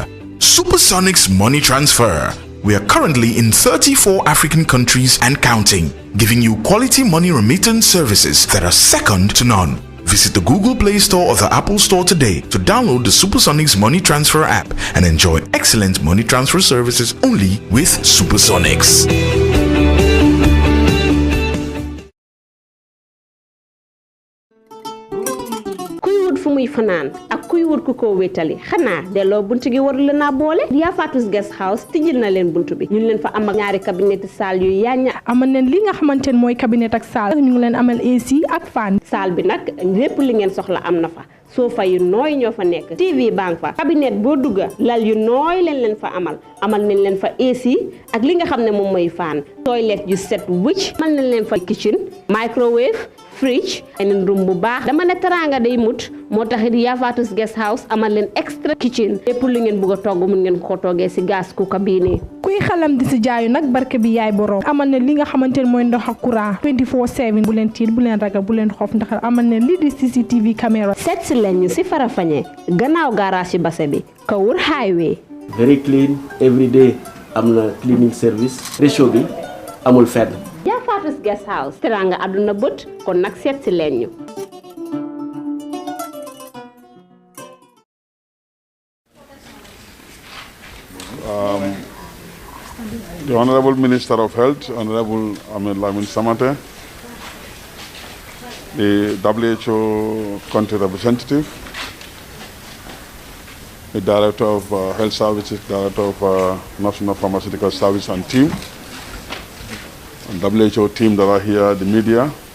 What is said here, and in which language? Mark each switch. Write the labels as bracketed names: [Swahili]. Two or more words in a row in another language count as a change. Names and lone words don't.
[English] Supersonics Money Transfer. We are currently in 34 African countries and counting, giving you quality money remittance services that are second to none. Visit the Google Play Store or the Apple Store today to download the Supersonics Money Transfer app and enjoy excellent money transfer services only with Supersonics. [Wolof] fu muy fanaan ak kuy wut ku ko wétali xanaa delloo buntu gi warul na boole Ria Fatus Guest House tijjil na leen buntu bi ñu leen fa am ak ñaari cabinet salle yu yaña amal leen li nga xamantene mooy cabinet ak salle ñu ngi leen amal AC ak fan salle bi nag lépp li ngeen soxla am na fa sofa yu nooy ñoo fa nekk TV bank fa cabinet boo dugga lal yu nooy leen fa amal nañ leen fa AC ak li nga xam ne moom mooy fan toilet yu set wicc amal nañ leen fa [English] kitchen microwave fridge and room [Wolof] bu baax dama ne teranga day mut motax Ria Fatus Guest House amal len [English] extra kitchen [Wolof] lepp lu ngeen bëgg togg mën ngeen ko toggé ci gas ku cabine kuy xalam di ci jaayu nak barke bi yaay borom amal ne li nga xamantene moy ndox ak courant 24/7 bu len tiit bu len ragal bu len xof ndax amal ne li di [English] CCTV camera [Wolof] set ci lañu ci Farafeñe gannaaw garage ci basse bi Kawur highway [English] very clean every day [Wolof] amna [English] cleaning service ratio [Wolof] bi amul fedd Ria Fatus Guest House teranga aduna beut kon nak set ci lañu [English] The Honorable Minister of Health, Honorable Lamin Samate, the WHO country representative, the Director of Health Services, Director of National Pharmaceutical Service and team, and WHO team that are here, the media.